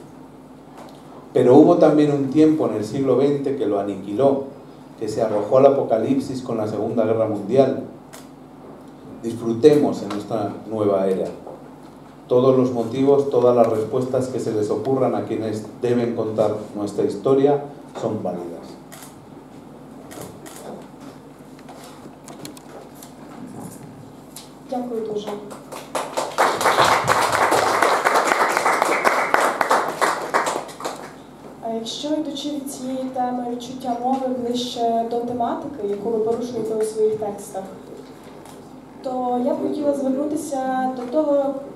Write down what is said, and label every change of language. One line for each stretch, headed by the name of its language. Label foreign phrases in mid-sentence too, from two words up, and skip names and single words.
Spanish: Pero hubo también un tiempo en el siglo XX que lo aniquiló, que se arrojó al apocalipsis con la Segunda Guerra Mundial. Disfrutemos en nuestra nueva era. Todos los motivos, todas las respuestas que se les ocurran a quienes deben contar nuestra historia son válidas.
Ukrainian: Дякую дуже. Якщо, йдучи від цієї теми відчуття мови ближче до тематики, яку ви порушуєте у своїх текстах, то я б хотіла звернутися до того,